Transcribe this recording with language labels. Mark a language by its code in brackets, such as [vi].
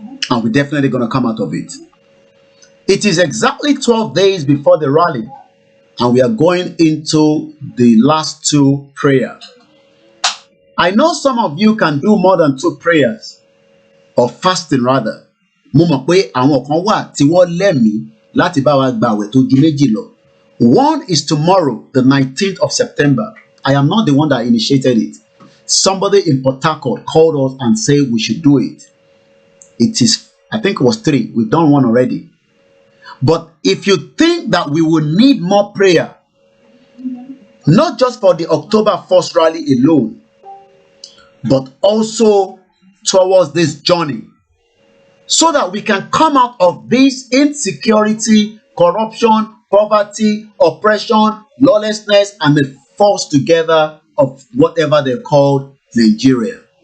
[en] And we're definitely going to come out of it. It is exactly 12 days before the rally. And we are going into the last two prayers. I know some of you can do more than 2 prayers. Or fasting rather. [yo] mo mọ̀ pé àwọn kan wà tí wọ́n lẹ́mìí láti bá wa gba àwẹ̀ tó ju méjì lọ. [en] One is tomorrow, the 19th of September. I am not the one that initiated it. Somebody in Port Harcourt called us and said we should do it. It is, I think it was 3. We've done one already. But if you think that we will need more prayer, not just for the October 1st rally alone, but also towards this journey, so that we can come out of this insecurity, corruption, poverty, oppression, lawlessness, and the force together of whatever they called Nigeria.